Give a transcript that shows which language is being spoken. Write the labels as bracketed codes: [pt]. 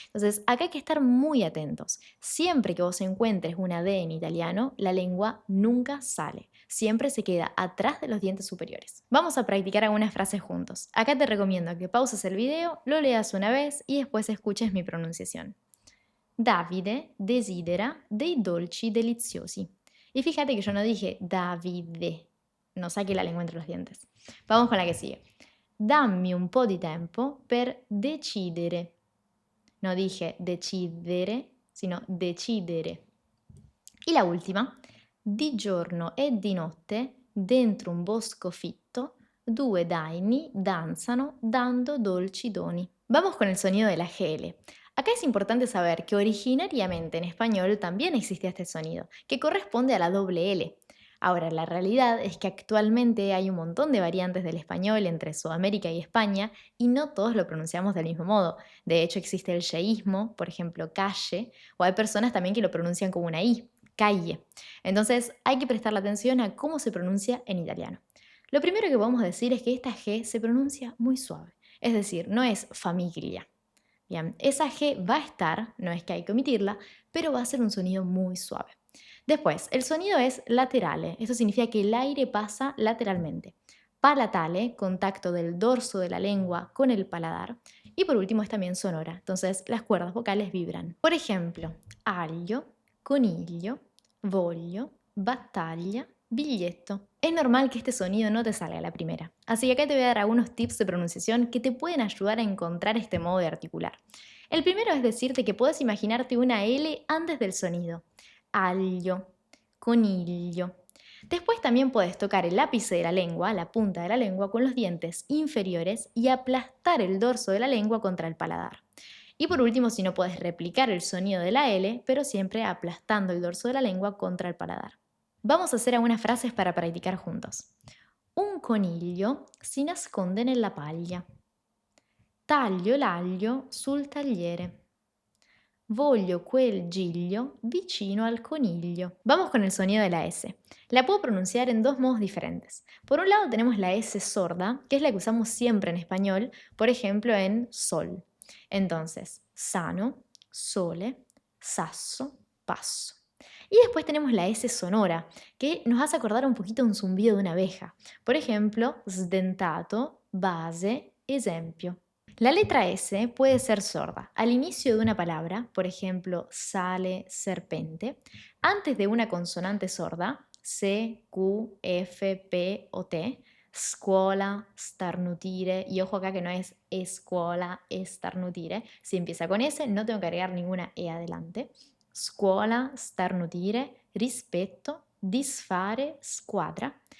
[es] Entonces, acá hay que estar muy atentos. Siempre que vos encuentres una D en italiano, la lengua nunca sale. Siempre se queda atrás de los dientes superiores. Vamos a practicar algunas frases juntos. Acá te recomiendo que pauses el video, lo leas una vez y después escuches mi pronunciación. [it] Davide desidera dei dolci deliziosi. [es] Y fíjate que yo no dije Davide, no saqué la lengua entre los dientes. Vamos con la que sigue. [it] Dammi un po' di tempo per decidere. [es] No dije decidere, sino decidere. Y la última. [it] Di giorno e di notte, dentro un bosco fitto, due daini danzano dando dolci doni. [es] Vamos con el sonido de la GL. Acá es importante saber que originariamente en español también existía este sonido, que corresponde a la doble L. Ahora, la realidad es que actualmente hay un montón de variantes del español entre Sudamérica y España y no todos lo pronunciamos del mismo modo. De hecho, existe el yeísmo, por ejemplo, calle, o hay personas también que lo pronuncian como una I, calle. Entonces, hay que prestarle atención a cómo se pronuncia en italiano. Lo primero que podemos decir es que esta G se pronuncia muy suave, es decir, no es familia. Bien, esa G va a estar, no es que hay que omitirla, pero va a ser un sonido muy suave. Después, el sonido es laterale, eso significa que el aire pasa lateralmente. Palatale, contacto del dorso de la lengua con el paladar. Y por último es también sonora, entonces las cuerdas vocales vibran. Por ejemplo, aglio, coniglio, voglio, battaglia, biglietto. Es normal que este sonido no te salga a la primera, así que acá te voy a dar algunos tips de pronunciación que te pueden ayudar a encontrar este modo de articular. El primero es decirte que puedes imaginarte una L antes del sonido. Aglio, coniglio. Después también puedes tocar el ápice de la lengua, la punta de la lengua, con los dientes inferiores y aplastar el dorso de la lengua contra el paladar. Y por último, si no puedes replicar el sonido de la L, pero siempre aplastando el dorso de la lengua contra el paladar. Vamos a hacer algunas frases para practicar juntos. [it] Un coniglio si nasconde nella paglia. Taglio l'aglio sul tagliere. Voglio quel giglio vicino al coniglio. [es] Vamos con el sonido de la S. La puedo pronunciar en dos modos diferentes. Por un lado tenemos la S sorda, que es la que usamos siempre en español, por ejemplo en sol. Entonces, sano, sole, sasso, passo. Y después tenemos la S sonora, que nos hace acordar un poquito un zumbido de una abeja. Por ejemplo, sdentato, base, esempio. La letra S puede ser sorda al inicio de una palabra, por ejemplo, sale, serpente, antes de una consonante sorda, C, Q, F, P o T, scuola, starnutire, y ojo acá que no es escuola, starnutire, si empieza con S no tengo que agregar ninguna E adelante, scuola, starnutire, rispetto, disfare, squadra.